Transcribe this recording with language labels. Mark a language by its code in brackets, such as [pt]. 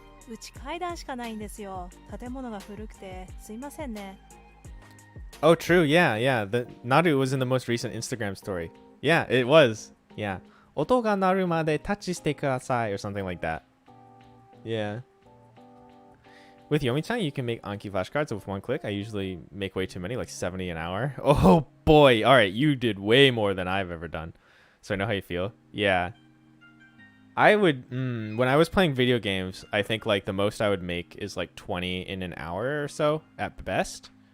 [ja] うち階段しかないんですよ。建物が古くてすいませんね。 [en] Oh, true. Yeah. The Naru was in the most recent Instagram story. Yeah, it was. Yeah. [ja] 音が鳴るまでタッチしてください [en] or something like that. Yeah. With Yomi-chan, you can make Anki flashcards with one click. I usually make way too many, like 70 an hour. Oh boy. All right, you did way more than I've ever done. So I know how you feel. Yeah. I would, when I was playing video games, I think like the most I would make is like 20 in an hour or so at best.